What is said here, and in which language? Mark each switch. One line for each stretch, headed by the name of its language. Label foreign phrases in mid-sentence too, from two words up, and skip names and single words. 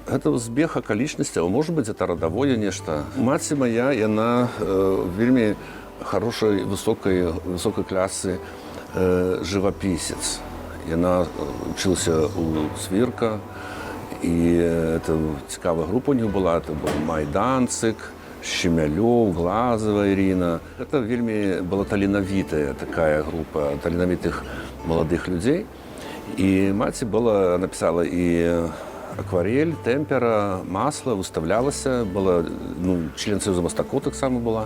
Belarusian: Гэта збег акалічнасцяў, можа быць, гэта радавое нешта. Маці моя, яна вельмі хорошай, высокай класы жывапісец. Яна вучылася ў Свірка, і это цікавая група у них была.
Russian: Это был Майданцык, Щемялёў, Глазова Ірина.
Belarusian: Это вельмі была таленавітая такая група таленавітых маладых людзей. І маці напісала і акварель, тэмпера, масла, выставлялася, была, член Саюза мастакоў таксама была.